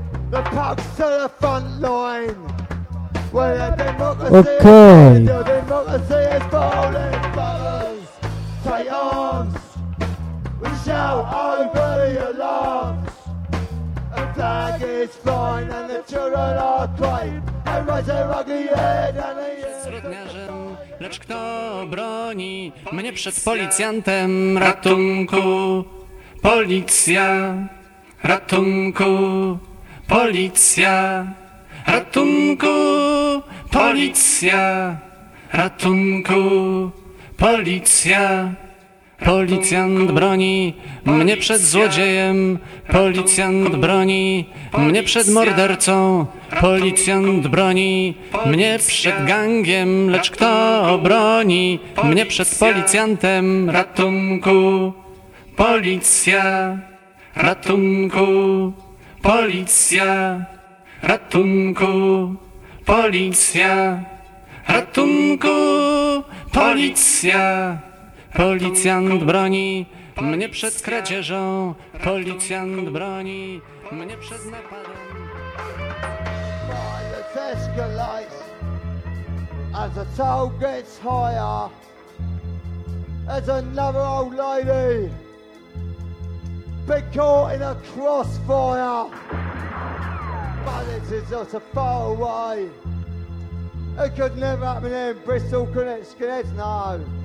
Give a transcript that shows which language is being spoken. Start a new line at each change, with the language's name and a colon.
English: The punks to the front line, where the democracy is falling. Your democracy is falling. Brothers, take arms. We shout over the alarms. A flag is flying and the children are crying. And raise their ugly head and the
Polish: Zbrodniarzem. Lecz kto broni mnie przed policjantem? Ratunku, policja, ratunku, policja, ratunku, policja, ratunku, policja. Policjant broni mnie przed złodziejem, policjant broni mnie przed mordercą, policjant broni mnie przed gangiem, lecz kto obroni mnie przed policjantem? Ratunku, policja, ratunku, policja, ratunku, policja, ratunku, policja. Policjant broni mnie przed kradzieżą, policjant broni mnie przed napadem.
English: Violence escalates as the toll gets higher. There's another old lady been caught in a crossfire. Violence is not a far away. It could never happen here in Bristol, could it, skinheads? No.